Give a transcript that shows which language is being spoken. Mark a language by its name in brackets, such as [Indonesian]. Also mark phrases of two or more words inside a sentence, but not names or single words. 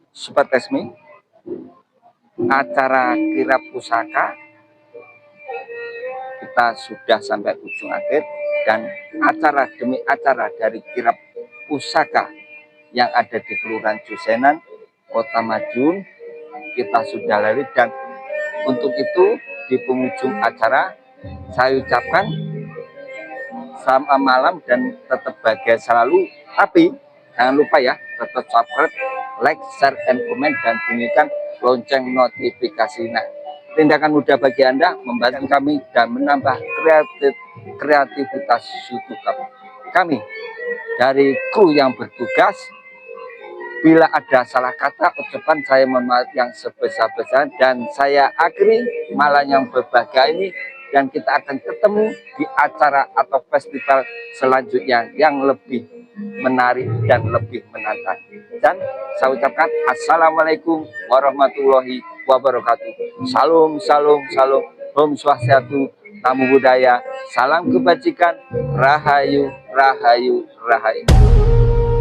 [Indonesian] Sobat Resmi, acara kirap pusaka kita sudah sampai ujung akhir, dan acara demi acara dari kirap pusaka yang ada di Kelurahan Josenan, Kota Madiun kita sudah lalui. Dan untuk itu di penghujung acara saya ucapkan selamat malam dan tetap bahagia selalu. Tapi jangan lupa ya, tetap subscribe, [English] like, share, and [Indonesian] komen, dan bunyikan lonceng notifikasi. Nah, tindakan mudah bagi Anda membantu kami dan menambah kreativitas YouTube kami. Dari kru yang bertugas, bila ada salah kata ucapan, saya mohon maaf yang sebesar-besar, dan saya akhiri malam yang berbahagia ini, dan kita akan ketemu di acara atau festival selanjutnya yang lebih menarik dan lebih menantang. Dan saya ucapkan [Arabic] السلام عليكم ورحمة الله وبركاته. [Indonesian] Salam, salam, salam. [Balinese] Om Swastiastu, [Pali] Namo Buddhaya, [Indonesian] salam kebajikan, [Javanese] rahayu, rahayu, rahayu.